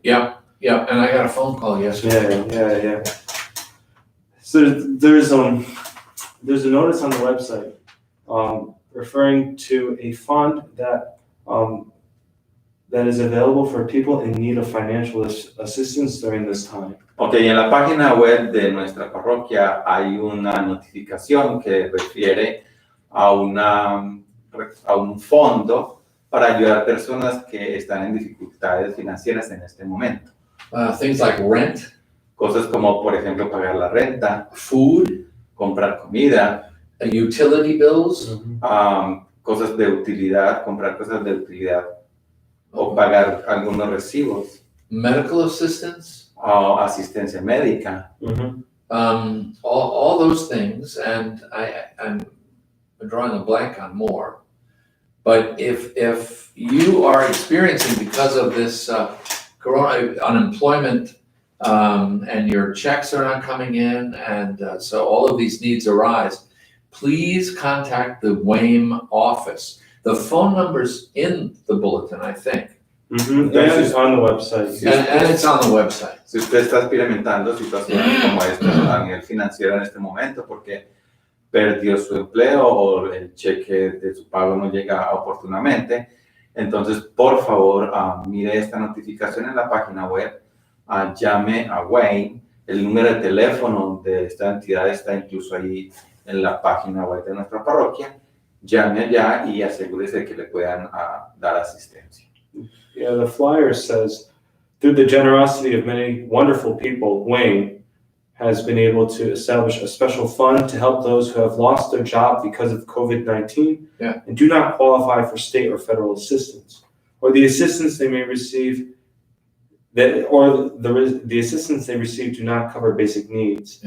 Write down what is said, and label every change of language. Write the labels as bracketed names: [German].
[English] Yeah, and I got a phone call yesterday. Yeah. So there's a notice on the website referring to a fund that is available for people in need of financial assistance during this time. [Spanish] Ok, en la página web de nuestra parroquia hay una notificación que refiere a un fondo para ayudar a personas que están en dificultades financieras en este momento. [English] Things like rent, [Spanish] Cosas como, por ejemplo, pagar la renta, [English] food, [Spanish] comprar comida, [English] utility bills, [Spanish] cosas de utilidad, comprar cosas de utilidad o pagar algunos recibos, [English] medical assistance, [Spanish] o asistencia médica. [English] all those things, and I'm drawing a blank on more. But if you are experiencing, because of this corona unemployment, and your checks are not coming in, and so all of these needs arise, please contact the WAME office. The phone number's in the bulletin, I think. And it's on the website. And it's on the website. [Spanish] Si usted está experimentando situaciones como esta a nivel financiero en este momento porque perdió su empleo o el cheque de su pago no llega oportunamente, entonces por favor mire esta notificación en la página web, llame a Wayne, el número de teléfono de esta entidad está incluso ahí en la página web de nuestra parroquia, llame allá y asegúrese de que le puedan dar asistencia. [English] Yeah, the flyer says, through the generosity of many wonderful people, Wayne has been able to establish a special fund to help those who have lost their job because of COVID-19 and do not qualify for state or federal assistance, or the assistance they may receive the assistance they receive do not cover basic needs.